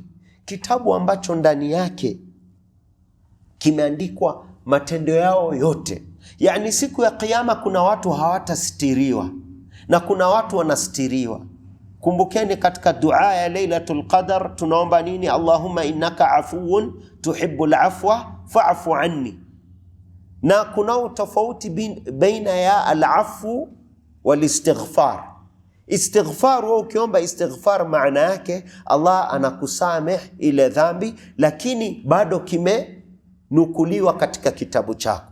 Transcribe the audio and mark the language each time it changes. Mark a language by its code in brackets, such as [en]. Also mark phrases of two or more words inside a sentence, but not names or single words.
[sw] Kitabu ambacho ndani yake kimeandikwa matendo yao yote. Yani siku ya kiyama kuna watu hawatastiriwa na kuna watu wanastiriwa. Kumbukeni katika dua ya Lailatul Qadr tunaomba nini? [ar] اللهم إنك عفو تحب العفو فاعف عني. [sw] Na kuna tofauti baina ya [ar] العفو والاستغفار. [sw] Istighfar, wewe ukiomba istighfar maana yake Allah anakusameh ile dhambi, lakini bado kimenukuliwa katika kitabu chako.